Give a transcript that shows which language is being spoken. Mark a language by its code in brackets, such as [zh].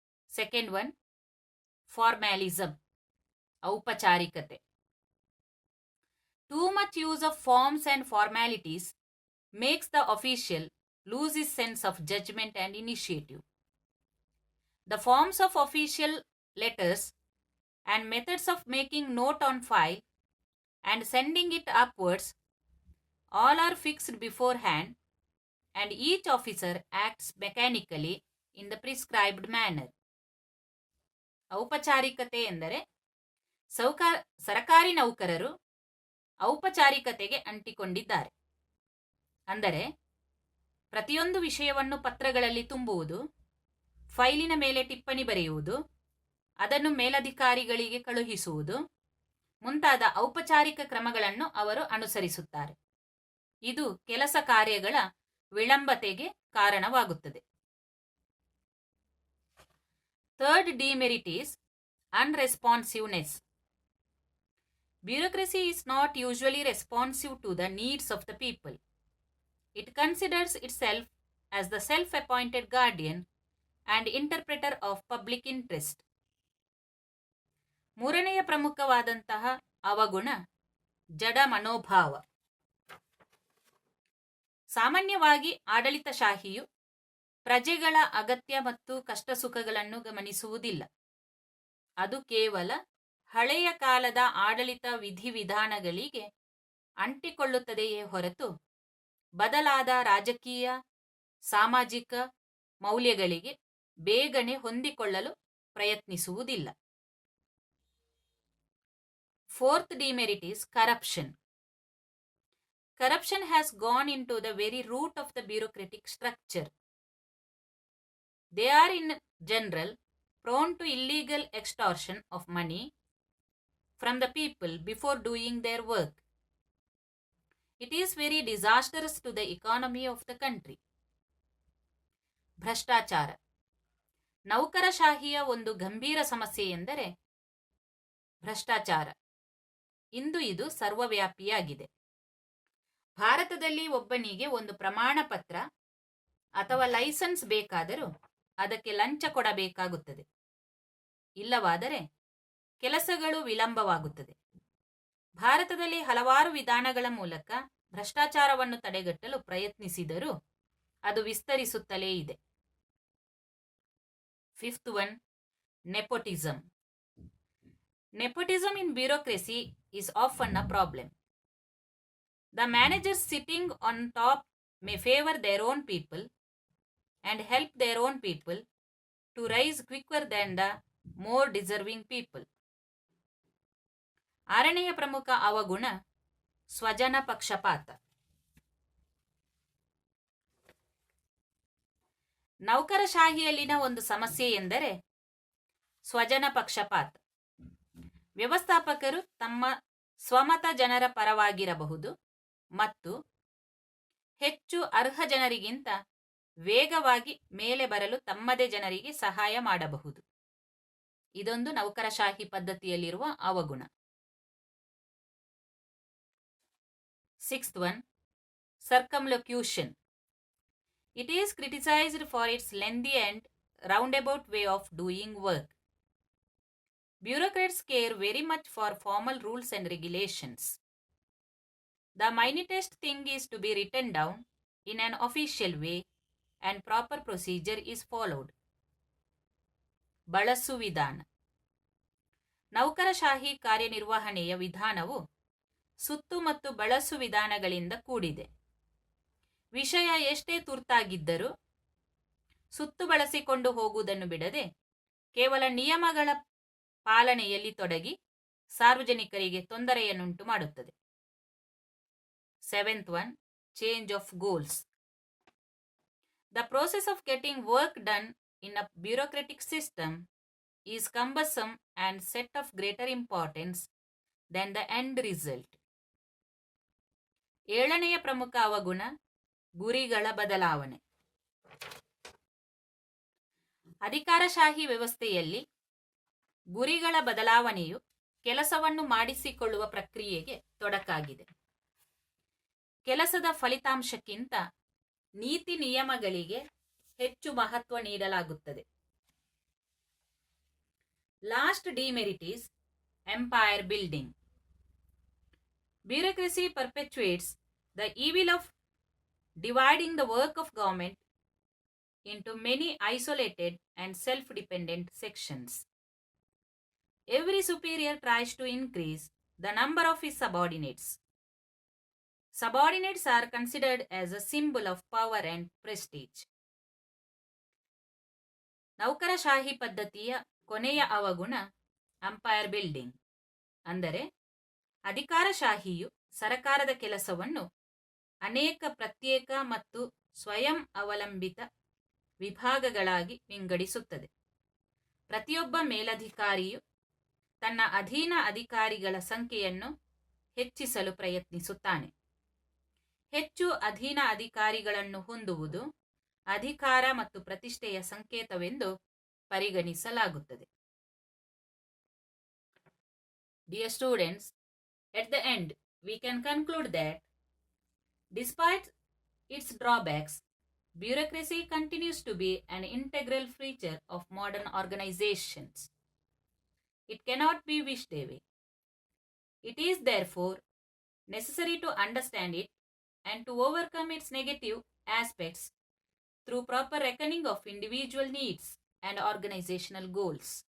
[en] Second one, formalism, ಔಪಚಾರಿಕತೆ. Too much use of forms and formalities makes the official lose his sense of judgment and initiative. The forms of official letters and methods of making note on file and sending it upwards all are fixed beforehand, and each officer acts mechanically in the prescribed manner. [kn] ಔಪಚಾರಿಕತೆ ಎಂದರೆ ಸರಕಾರಿ ನೌಕರರು ಔಪಚಾರಿಕತೆಗೆ ಅಂಟಿಕೊಂಡಿದ್ದಾರೆ. ಅಂದರೆ ಪ್ರತಿಯೊಂದು ವಿಷಯವನ್ನು ಪತ್ರಗಳಲ್ಲಿ ತುಂಬುವುದು, ಫೈಲಿನ ಮೇಲೆ ಟಿಪ್ಪಣಿ ಬರೆಯುವುದು, ಅದನ್ನು ಮೇಲಧಿಕಾರಿಗಳಿಗೆ ಕಳುಹಿಸುವುದು ಮುಂತಾದ ಔಪಚಾರಿಕ ಕ್ರಮಗಳನ್ನು ಅವರು ಅನುಸರಿಸುತ್ತಾರೆ. ಇದು ಕೆಲಸ ಕಾರ್ಯಗಳ ವಿಳಂಬತೆಗೆ ಕಾರಣವಾಗುತ್ತದೆ. [en] Third demerit is unresponsiveness. Bureaucracy is not usually responsive to the needs of the people. It considers itself as the self-appointed guardian and interpreter of public interest. [kn] ಮೂರನೆಯ ಪ್ರಮುಖವಾದಂತಹ ಅವಗುಣ ಜಡ ಮನೋಭಾವ. ಸಾಮಾನ್ಯವಾಗಿ ಆಡಳಿತಶಾಹಿಯು ಪ್ರಜೆಗಳ ಅಗತ್ಯ ಮತ್ತು ಕಷ್ಟ ಸುಖಗಳನ್ನು ಗಮನಿಸುವುದಿಲ್ಲ. ಅದು ಕೇವಲ ಹಳೆಯ ಕಾಲದ ಆಡಳಿತ ವಿಧಿವಿಧಾನಗಳಿಗೆ ಅಂಟಿಕೊಳ್ಳುತ್ತದೆಯೇ ಹೊರತು ಬದಲಾದ ರಾಜಕೀಯ ಸಾಮಾಜಿಕ ಮೌಲ್ಯಗಳಿಗೆ ಬೇಗನೆ ಹೊಂದಿಕೊಳ್ಳಲು ಪ್ರಯತ್ನಿಸುವುದಿಲ್ಲ. [en] Fourth demerit is corruption. Corruption has gone into the very root of the bureaucratic structure. They are in general prone to illegal extortion of money from the people before doing their work. It is very disastrous to the economy of the country. [kn] ಭ್ರಷ್ಟಾಚಾರ. ನೌಕರಶಾಹಿಯ ಒಂದು ಗಂಭೀರ ಸಮಸ್ಯೆ ಎಂದರೆ ಭ್ರಷ್ಟಾಚಾರ. ಇಂದು ಇದು ಸರ್ವವ್ಯಾಪಿಯಾಗಿದೆ. ಭಾರತದಲ್ಲಿ ಒಬ್ಬನಿಗೆ ಒಂದು ಪ್ರಮಾಣ ಪತ್ರ ಅಥವಾ ಲೈಸೆನ್ಸ್ ಬೇಕಾದರೂ ಅದಕ್ಕೆ ಲಂಚ ಕೊಡಬೇಕಾಗುತ್ತದೆ. ಇಲ್ಲವಾದರೆ ಕೆಲಸಗಳು ವಿಳಂಬವಾಗುತ್ತದೆ. ಭಾರತದಲ್ಲಿ ಹಲವಾರು ವಿಧಾನಗಳ ಮೂಲಕ ಭ್ರಷ್ಟಾಚಾರವನ್ನು ತಡೆಗಟ್ಟಲು ಪ್ರಯತ್ನಿಸಿದರೂ ಅದು ವಿಸ್ತರಿಸುತ್ತಲೇ ಇದೆ. [en] Fifth one, nepotism. Nepotism in bureaucracy is often a problem. The managers sitting on top may favor their own people and help their own people to rise quicker than the more deserving people. [kn] ಆರನೆಯ ಪ್ರಮುಖ ಅವಗುಣ ಸ್ವಜನ ಪಕ್ಷಪಾತ. ನೌಕರಶಾಹಿಯಲ್ಲಿನ ಒಂದು ಸಮಸ್ಯೆ ಎಂದರೆ ಸ್ವಜನ ಪಕ್ಷಪಾತ. ವ್ಯವಸ್ಥಾಪಕರು ತಮ್ಮ ಸ್ವಮತ ಜನರ ಪರವಾಗಿರಬಹುದು ಮತ್ತು ಹೆಚ್ಚು ಅರ್ಹ ಜನರಿಗಿಂತ ವೇಗವಾಗಿ ಮೇಲೆ ಬರಲು ತಮ್ಮದೇ ಜನರಿಗೆ ಸಹಾಯ ಮಾಡಬಹುದು. ಇದೊಂದು ನೌಕರಶಾಹಿ ಪದ್ಧತಿಯಲ್ಲಿರುವ ಅವಗುಣ. [en] Sixth one, circumlocution. It is criticized for its lengthy and roundabout way of doing work. Bureaucrats care very much for formal rules and regulations. The minutest thing is to be written down in an official way and proper procedure is followed. [kn] ಬಳಸು ವಿಧಾನ. ನೌಕರಶಾಹಿ ಕಾರ್ಯನಿರ್ವಹಣೆಯ ವಿಧಾನವು ಸುತ್ತು ಮತ್ತು ಬಳಸು ವಿಧಾನಗಳಿಂದ ಕೂಡಿದೆ. ವಿಷಯ ಎಷ್ಟೇ ತುರ್ತಾಗಿದ್ದರೂ ಸುತ್ತು ಬಳಸಿಕೊಂಡು ಹೋಗುವುದನ್ನು ಬಿಡದೆ ಕೇವಲ ನಿಯಮಗಳ ಪಾಲನೆಯಲ್ಲಿ ತೊಡಗಿ ಸಾರ್ವಜನಿಕರಿಗೆ ತೊಂದರೆಯನ್ನುಂಟು ಮಾಡುತ್ತದೆ. [en] Seventh one, change of goals. The process of getting work done in a bureaucratic system is cumbersome and set of greater importance than the end result. [kn] ಏಳನೆಯ ಪ್ರಮುಖ ಅವಗುಣ ಗುರಿಗಳ ಬದಲಾವಣೆ. ಅಧಿಕಾರಶಾಹಿ ವ್ಯವಸ್ಥೆಯಲ್ಲಿ ಗುರಿಗಳ ಬದಲಾವಣೆಯು ಕೆಲಸವನ್ನು ಮಾಡಿಸಿಕೊಳ್ಳುವ ಪ್ರಕ್ರಿಯೆಗೆ ತೊಡಕಾಗಿದೆ. ಕೆಲಸದ ಫಲಿತಾಂಶಕ್ಕಿಂತ ನೀತಿ ನಿಯಮಗಳಿಗೆ ಹೆಚ್ಚು ಮಹತ್ವ ನೀಡಲಾಗುತ್ತದೆ. [en] Last demerit is empire building. Bureaucracy perpetuates the evil of dividing the work of government into many isolated and self-dependent sections. Every superior tries to increase the number of his subordinates. Subordinates are considered as a symbol of power and prestige. [kn] ನೌಕರಶಾಹಿ ಪದ್ಧತಿಯ ಕೊನೆಯ ಅವಗುಣ umpire building. ಅಂದರೆ ಅಧಿಕಾರಶಾಹಿಯು ಸರಕಾರದ ಕೆಲಸವನ್ನು ಅನೇಕ ಪ್ರತ್ಯೇಕ ಮತ್ತು ಸ್ವಯಂ ಅವಲಂಬಿತ ವಿಭಾಗಗಳಾಗಿ ವಿಂಗಡಿಸುತ್ತದೆ. ಪ್ರತಿಯೊಬ್ಬ ಮೇಲಧಿಕಾರಿಯು ತನ್ನ ಅಧೀನ ಅಧಿಕಾರಿಗಳ ಸಂಖ್ಯೆಯನ್ನು ಹೆಚ್ಚಿಸಲು ಪ್ರಯತ್ನಿಸುತ್ತಾನೆ. ಹೆಚ್ಚು ಅಧೀನ ಅಧಿಕಾರಿಗಳನ್ನು ಹೊಂದುವುದು ಅಧಿಕಾರ ಮತ್ತು ಪ್ರತಿಷ್ಠೆಯ ಸಂಕೇತವೆಂದು ಪರಿಗಣಿಸಲಾಗುತ್ತದೆ. [en] Dear students, At the end, we can conclude that despite its drawbacks, bureaucracy continues to be an integral feature of modern organizations. It cannot be wished away. It is therefore necessary to understand it and to overcome its negative aspects through proper reckoning of individual needs and organizational goals.